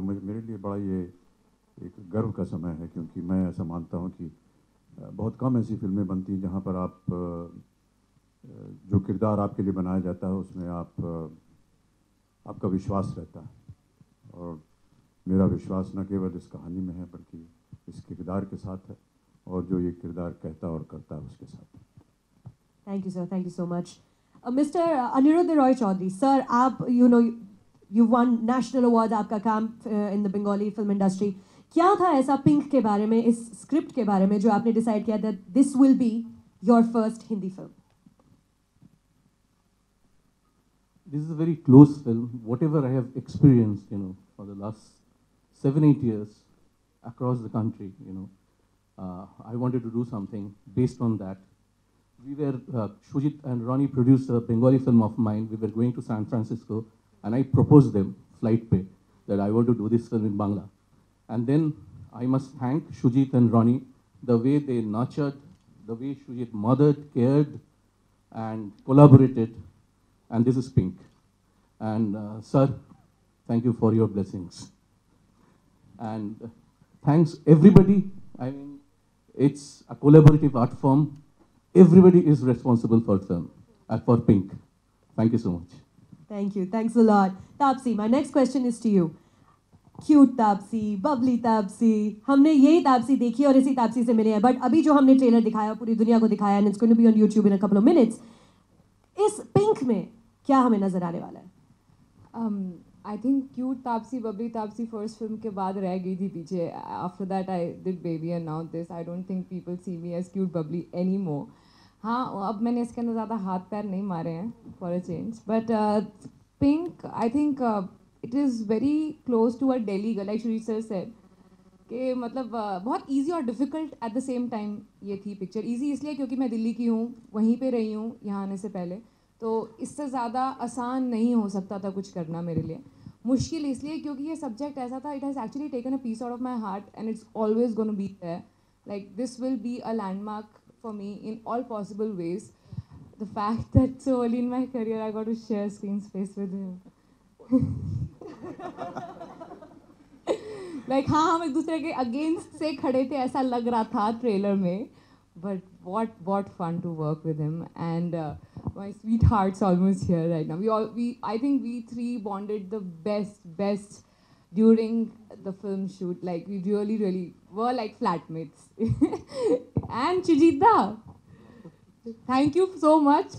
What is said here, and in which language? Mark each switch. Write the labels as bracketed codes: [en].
[hi] मेरे लिए बड़ा ये एक गर्व का समय है, क्योंकि मैं ऐसा मानता हूँ कि बहुत कम ऐसी फिल्में बनती हैं जहाँ पर आप जो किरदार आपके लिए बनाया जाता है उसमें आपका विश्वास रहता है. और मेरा विश्वास न केवल इस कहानी में है बल्कि इस किरदार के साथ है और जो ये किरदार कहता और करता है उसके साथ. [en] Thank you, sir. Thank you so much. Mr. Aniruddha Roy Chaudhary, sir, [hi] आप [en] you won national awards, [hi] आपका काम [en] in the Bengali film industry. [hi] क्या था ऐसा पिंक के बारे में, इस स्क्रिप्ट के बारे में जो आपने डिसाइड किया [en] that this will be your first Hindi film? This is a very close film. Whatever I have experienced, for the last 7-8 years across the country, I wanted to do something based on that. We were, Shujit and Ronnie produced a Bengali film of mine. We were going to San Francisco, and I proposed them, flight pay, that I want to do this film in Bangla. And then I must thank Shujit and Ronnie, the way they nurtured, the way Shujit mothered, cared, and collaborated. And this is Pink. And sir, thank you for your blessings. And thanks everybody. I mean, it's a collaborative art form. Everybody is responsible for film, for Pink. Thank you so much. Thank you. Thanks a lot. Taapsee, my next question is to you. Cute Taapsee, bubbly Taapsee. [hi] हमने यही Taapsee देखी और इसी Taapsee से मिले हैं. [en] But [hi] अभी जो हमने ट्रेलर दिखाया पूरी दुनिया को दिखाया, [en] and it's going to be on YouTube in a couple of minutes. [hi] इस Pink में क्या हमें नजर आने वाला है? [en] I think Cute Taapsee, Bubbly Taapsee first film [hi] के बाद रह गई थी पीछे. [en] After that I did Baby and now this. I don't think people see me as cute bubbly anymore. [hi] हाँ, अब मैंने इसके अंदर ज़्यादा हाथ पैर नहीं मारे हैं [en] for a change. But Pink, I think it is very close to a Delhi girl, like Shri sir said. [hi] कि मतलब बहुत [en] easy और difficult at the same time [hi] ये थी [en] picture. [hi] Easy इसलिए क्योंकि मैं दिल्ली की हूँ, वहीं पे रही हूँ यहाँ आने से पहले. तो इससे ज़्यादा आसान नहीं हो सकता था कुछ करना मेरे लिए. मुश्किल इसलिए क्योंकि ये सब्जेक्ट ऐसा था, [en] It has actually taken a piece out of my heart and it's always gonna be there. Like this will be a landmark for me in all possible ways. The fact that so early in my career I got to share screen space with him. [hi] Like हाँ, हम एक दूसरे के against से खड़े थे ऐसा लग रहा था ट्रेलर में. [en] But what fun to work with him, and my sweetheart's almost here right now. I think we three bonded the best during the film shoot. Like we really were like flatmates. And Shujita, thank you so much.